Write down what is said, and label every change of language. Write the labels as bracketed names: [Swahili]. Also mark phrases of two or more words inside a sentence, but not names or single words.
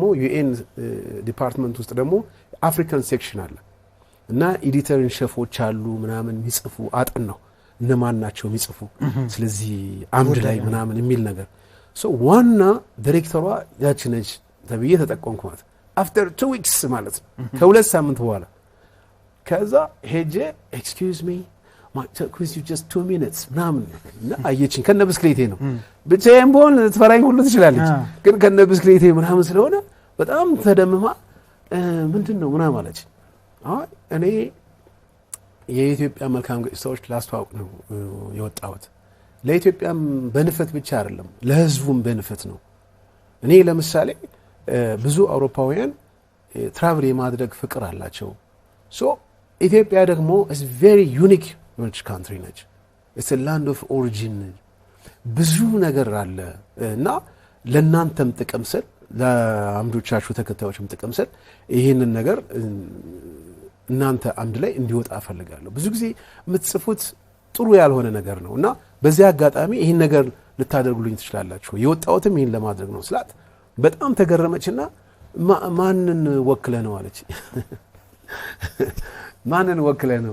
[English] UN department [Amharic] ውስጥ ደግሞ [English] African section [Amharic] አለ እና ኤዲተር ሼፎች አሉ ምናምን የሚጽፉ አጥን ነው እነማን ናቸው የሚጽፉ ስለዚህ አምድ ላይ ምናምን የሚል ነገር ሶ ዋና ዳይሬክተሯ ያቺ ነች ተብዬ ተጠቆምኩት [English] after 2 weeks [Amharic] ማለት ነው ከሁለት ሳምንት በኋላ ከዛ ሄጄ [English] excuse me might talk with you just 2 minutes [Amharic] ምናምን እና አየችኝ ከነ ብስክሌቴ ነው ብቻዬን ቦል ትፈራኝ ሁሉ ትችላለች ግን ከነ ብስክሌቴ ምናምን ስለሆነ በጣም ተደምማ ምንድነው ምናምን አለች። እኔ የኢትዮጵያ መልካም ገጽታዎች ላስተዋውቅ ነው የወጣሁት ለኢትዮጵያም በንፈት ብቻ አይደለም ለህዝቡም በንፈት ነው። እኔ ለምሳሌ ብዙ አውሮፓውያን ትራቭል የማድረግ ፍቅር አላቸው። ሶ ኢትዮጵያ ደግሞ [English] is very unique country [Amharic] ነች። [English] it's a land of origin [Amharic] ብዙ ነገር አለ እና ለናንተም ጥቅም ስል ለአምዶቻችሁ ተከታዮችም ጥቅም ስል ይሄንን ነገር እናንተ አምድ ላይ እንዲወጣ ፈልጋለሁ። ብዙ ጊዜ የምትጽፉት ጥሩ ያልሆነ ነገር ነው እና በዚህ አጋጣሚ ይሄን ነገር ልታደርጉልኝ ትችላላችሁ የወጣሁትም ይሄን ለማድረግ ነው ስላት በጣም ተገረመችና ማንን ወክለ ነው አለች። ማንን ወክለ ነው?